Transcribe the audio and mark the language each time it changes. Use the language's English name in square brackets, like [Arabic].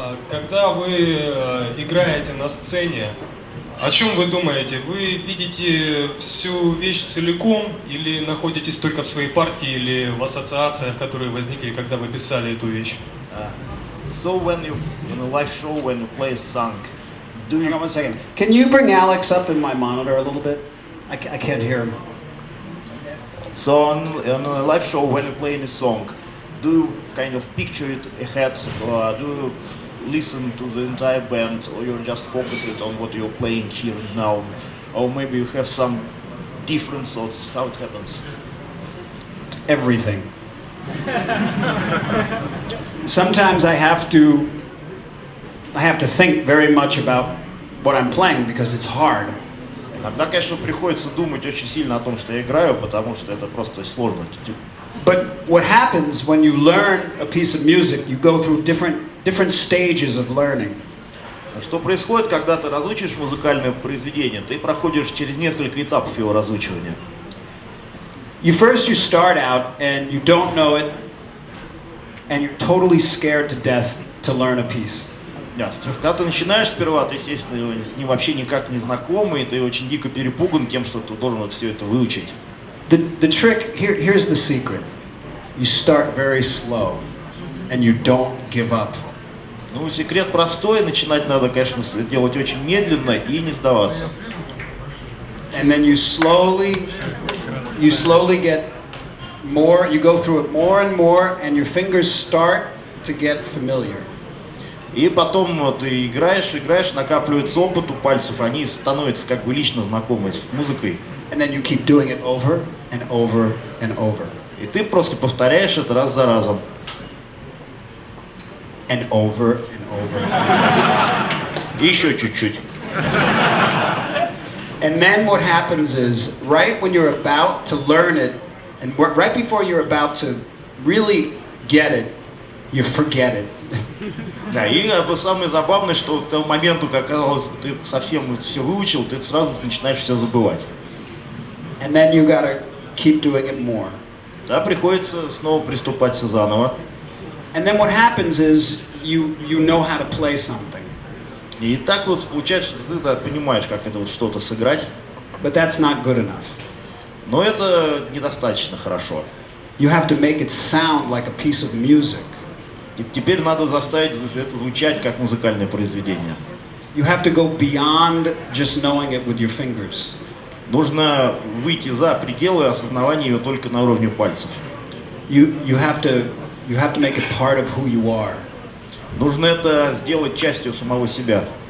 [Russian] Когда вы играете на сцене, о чем вы думаете? Вы видите всю вещь целиком или находитесь только в своей партии или в ассоциациях, которые возникли, когда вы писали эту вещь? [English] So when you in a live show, when you play a song, Hang on one second. Can you bring Alex up in my monitor a little bit? I can't hear him. So on a live show, when you play any song, do you kind of picture it ahead, or do you listen to the entire band, or you just focus it on what you're playing here and now, or maybe you have some different thoughts? How it happens? Everything. Sometimes I have to think very much about what I'm playing because it's hard. [Russian] Иногда, конечно, приходится думать очень сильно о том, что я играю, потому что это просто сложно. [English] But what happens when you learn a piece of music, you go through different stages of learning. [Russian] Что происходит, когда ты разучиваешь музыкальное произведение? Ты проходишь через несколько этапов его разучивания. [English] You start out and you don't know it, and you're totally scared to death to learn a piece. [Russian] Когда ты начинаешь сперва, ты, естественно, с ним вообще никак не знакомый, и ты очень дико перепуган тем, что ты должен вот все это выучить. [English] The trick, here's the secret. You start very slow, and you don't give up. [Russian] Ну, секрет простой, начинать надо, конечно, делать очень медленно и не сдаваться. [English] And then you slowly get more, you go through it more and more, and your fingers start to get familiar. [Russian] И потом вот, ты играешь, накапливается опыт у пальцев, они становятся как бы лично знакомы с музыкой. [English] And then you keep doing it over and over and over. [Russian] И ты просто повторяешь это раз за разом. [English] And over and over. [Russian] И еще чуть-чуть. [English] And then what happens is, right when you're about to learn it, and right before you're about to really get it, you forget it. [Russian] Да, и самое забавное, что к тому моменту, как оказалось, ты совсем все выучил, ты сразу начинаешь все забывать. [English] And then you gotta keep doing it more. [Russian] Да, приходится снова приступать все заново. [English] And then what happens is, you know how to play something. [Russian] И так вот получается, что ты понимаешь, как это вот что-то сыграть. [English] But that's not good enough. [Russian] Но это недостаточно хорошо. [English] You have to make it sound like a piece of music. [Russian] Теперь надо заставить это звучать как музыкальное произведение. [English] You have to go beyond just knowing it with your fingers. [Russian] Нужно выйти за пределы осознавания ее только на уровне пальцев. [English] You have to make it part of who you are. [Russian] Нужно это сделать частью самого себя.